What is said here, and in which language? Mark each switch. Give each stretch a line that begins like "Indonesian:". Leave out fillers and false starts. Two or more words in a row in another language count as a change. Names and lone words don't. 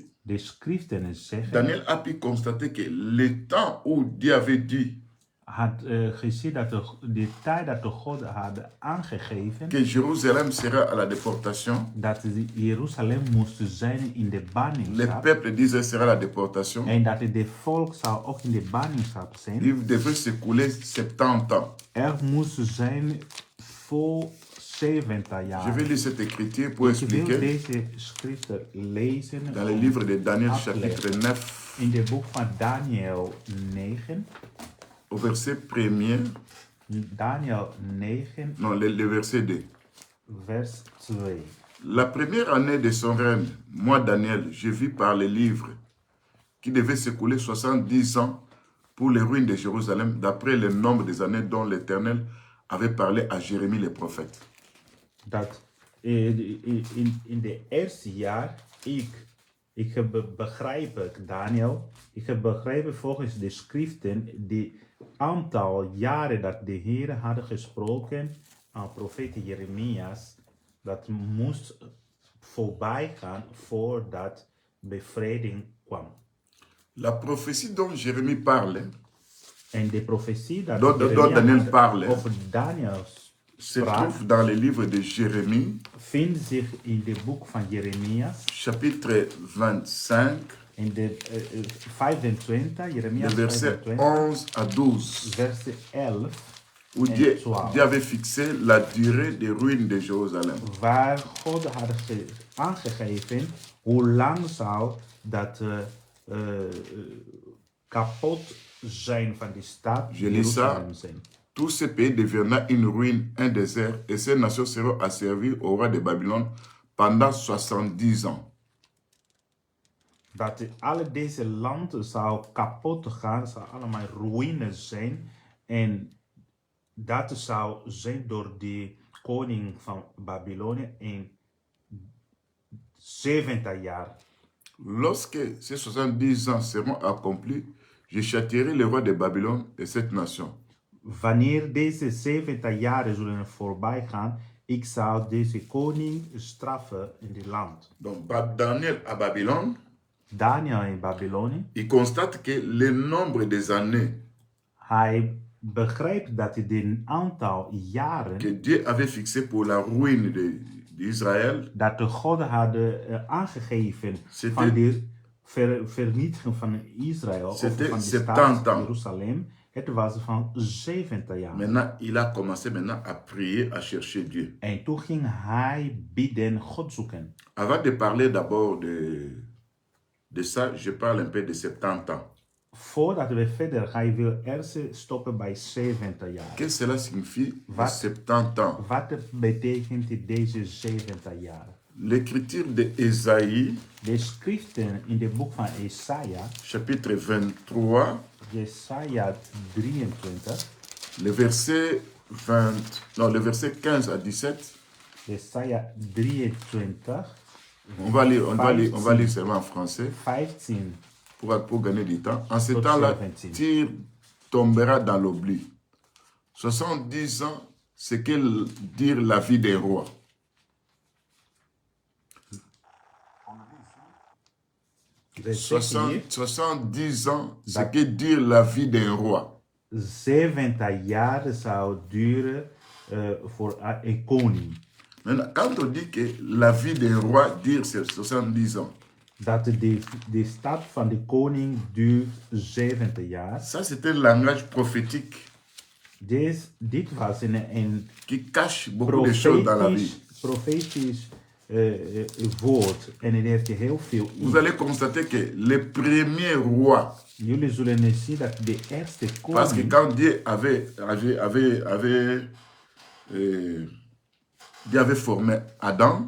Dutch: De schriften zeggen,
French: Daniel a pu constater que le temps où Dieu avait dit
Dutch: had gezien dat de tijd dat de God had aangegeven,
French: que Jérusalem sera à la déportation,
Dutch: dat Jeruzalem moest zijn in de
French: le
Dutch: ballingschap.
French: peuple d'Israël sera à la déportation,
Dutch: En dat de volk zou ook in de ballingschap zijn.
French: il devait s'écouler 70 ans.
Dutch: Er moest zijn voor 70
French: Je
Dutch: jaar.
French: vais lire cette écriture pour
Dutch: Ik wil
French: expliquer
Dutch: deze schriften lezen
French: dans le livre de Daniel
Dutch: afleggen.
French: chapitre 9
Dutch: In het boek van Daniel 9.
French: au verset 1er,
Dutch: Daniel 9,
French: non, le verset 2.
Dutch: vers 2.
French: La première année de son règne, moi Daniel, je vis par les livres qui devait s'écouler 70 ans pour les ruines de Jérusalem, d'après le nombre des années dont l'Éternel avait parlé à Jérémie le prophète.
Dutch: Dat in de eerste jaar, ik heb begrepen, Daniel, ik heb begrepen volgens de schriften, die aantal jaren dat de Heer hadden gesproken aan profeet Jeremias, dat moest voorbij gaan voordat bevrijding kwam.
French: La prophétie dont Jérémie parle
Dutch: En de profetie dat
French: dont
Dutch: Jeremia Daniel had
French: parle
Dutch: over Daniel
French: se
Dutch: sprak,
French: trouve dans le livre de Jérémie,
Dutch: vindt zich in het boek van Jeremias,
French: chapitre 25,
Dutch: in de 25, Jeremia
French: le verset
Dutch: 25,
French: 11 à 12,
Dutch: verset 11,
French: où
Dutch: en
French: Dieu
Dutch: 12.
French: avait fixé la durée des ruines de Jérusalem.
Dutch: Waar God had aangegeven hoe lang zou dat kapot zijn van die stad
French: Je lis ça.
Dutch: Jeruzalem zijn.
French: Tout ce pays deviendra une ruine, un désert, et ces nations seront asservies au roi de Babylone pendant 70 ans.
Dutch: Dat alle deze landen zou kapot gaan, zou allemaal ruïnes zijn. En dat zou zijn door de koning van Babylonië in 70 jaar.
French: Lorsque ces 70 ans seront accomplis, je châtierai le roi de Babylone et cette nation.
Dutch: Wanneer deze 70 jaren zullen voorbij gaan, ik zal deze koning straffen in dit land.
French: Donc Daniel à Babylone,
Dutch: Daniel in Babylonië,
French: il constate que le nombre des années
Dutch: hij begrijpt dat het aantal jaren
French: que Dieu avait fixé pour la ruine d'Israël,
Dutch: dat de God hadden aangegeven
French: C'était-
Dutch: van de vernietiging van Israël, of
French: C'était
Dutch: van de
French: 70
Dutch: stad
French: ans.
Dutch: Jeruzalem, het was van 70 jaar.
French: maintenant il a commencé maintenant à prier, à chercher Dieu.
Dutch: En toen ging hij bidden, God zoeken.
French: Avant de parler d'abord de ça, je parle un peu de 70 ans.
Dutch: Voordat we verder gaan, ik wil eerst stoppen bij 70 jaar.
French: Qu'est-ce que cela signifie, les
Dutch: Wat?
French: 70 ans?
Dutch: Wat betekent deze 70 jaar?
French: L'écriture de Ésaïe,
Dutch: De schriften in het boek van Jesaja,
French: chapitre 23,
Dutch: Jesaja 23,
French: Le verset 15 à 17.
Dutch: Jesaja 23,
French: On va lire seulement en français
Dutch: 15
French: pour gagner du temps. En ce
Dutch: tot
French: temps-là,
Dutch: 17.
French: Tyr tombera dans l'oubli. 70 ans, c'est que dire la vie des rois.
Dutch: We zeggen hier
French: 70 ans, c'est que dire la vie d'un roi.
Dutch: 70 jaar zou duren voor een koning.
French: Maintenant, quand on dit que la vie d'un roi, dire c'est 70 ans,
Dutch: Dat de stad van de koning duurt 70 jaar.
French: ça c'est un langage prophétique
Dutch: Dit was een
French: qui cache beaucoup de choses dans la vie.
Dutch: profetisch woord. En het heeft heel veel
French: Vous allez constater que les premiers rois,
Dutch: Jullie zullen zien dat de eerste
French: parce que
Dutch: koning,
French: quand Dieu avait formé Adam,